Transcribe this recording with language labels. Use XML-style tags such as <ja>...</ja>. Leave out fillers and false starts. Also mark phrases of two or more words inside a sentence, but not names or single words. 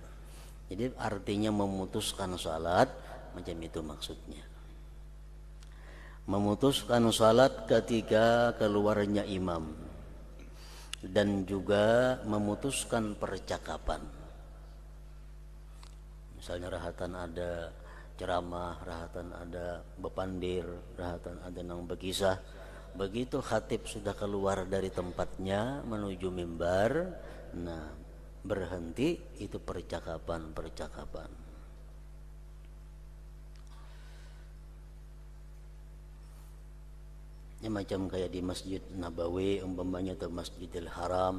<id>Jadi artinya memutuskan salat macam itu maksudnya. Memutuskan salat ketika keluarnya imam dan juga memutuskan percakapan.</id> <bjn>Misalnya rahatan ada ceramah, rahatan ada bepandir, rahatan ada nang berkisah.</bjn> <id>Begitu khatib sudah keluar dari tempatnya menuju mimbar, nah berhenti itu percakapan. Ini macam kayak di Masjid Nabawi umpamanya atau Masjidil Haram.</id>